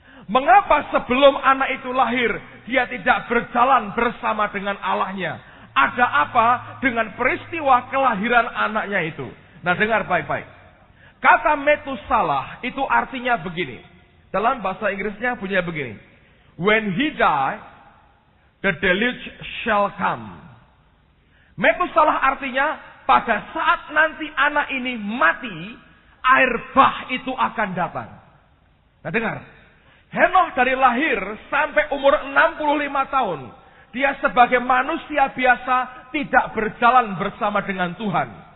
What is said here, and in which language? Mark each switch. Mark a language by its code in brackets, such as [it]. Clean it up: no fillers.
[id] Mengapa sebelum anak itu lahir, dia tidak berjalan bersama dengan Allahnya? Ada apa dengan peristiwa kelahiran anaknya itu? Nah, dengar baik-baik. Kata Metusalah itu artinya begini. Dalam bahasa Inggrisnya bunyinya begini. [en] When he die, the deluge shall come. [id] Metusalah artinya, pada saat nanti anak ini mati, air bah itu akan datang. Nah, dengar. Henokh dari lahir sampai umur 65 tahun. Dia sebagai manusia biasa tidak berjalan bersama dengan Tuhan.